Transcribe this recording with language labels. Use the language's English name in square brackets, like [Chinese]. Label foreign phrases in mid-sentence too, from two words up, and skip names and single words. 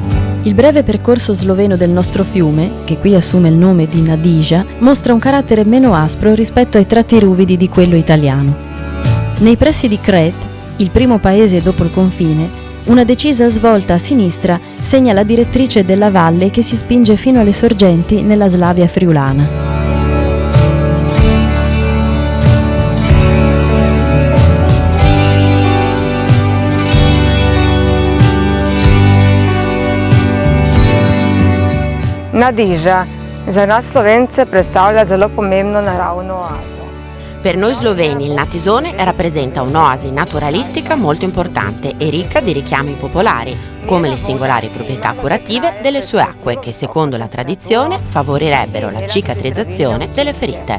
[Italian] Il breve percorso sloveno del nostro fiume, che qui assume il nome di Nadija, mostra un carattere meno aspro rispetto ai tratti ruvidi di quello italiano. Nei pressi di Kret, il primo paese dopo il confine, una decisa svolta a sinistra segna la direttrice della valle che si spinge fino alle sorgenti nella Slavia friulana. [Slovenian] Nadija za nas Slovence predstavlja zelo pomembno naravno oazo. [Italian] Per noi sloveni il Natisone rappresenta un'oasi naturalistica molto importante e ricca di richiami popolari, come le singolari proprietà curative delle sue acque che, secondo la tradizione, favorirebbero la cicatrizzazione delle ferite.